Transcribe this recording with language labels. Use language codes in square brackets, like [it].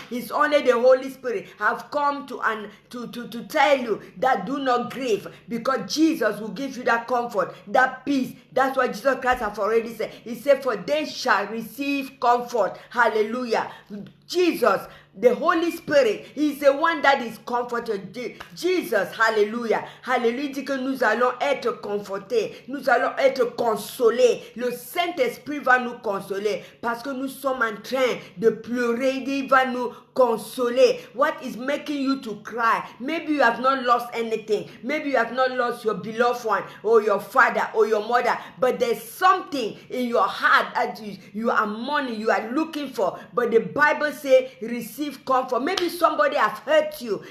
[en] It's only the Holy Spirit have come to tell you that do not grieve, because Jesus will give you that comfort, that peace. That's what Jesus Christ has already said. He said, for they shall receive comfort. Hallelujah. Jesus The Holy Spirit is the one that is comforter. Jesus, hallelujah. [fr] Hallelujah, dit que nous allons être confortés, nous allons être consolés. Le Saint-Esprit va nous consoler parce que nous sommes en train de pleurer. Il va nous consoler. [en] What is making you to cry? Maybe you have not lost anything. Maybe you have not lost your beloved one or your father or your mother, but there's something in your heart that you are mourning, you are looking for. But the Bible says receive comfort. Maybe somebody has hurt you.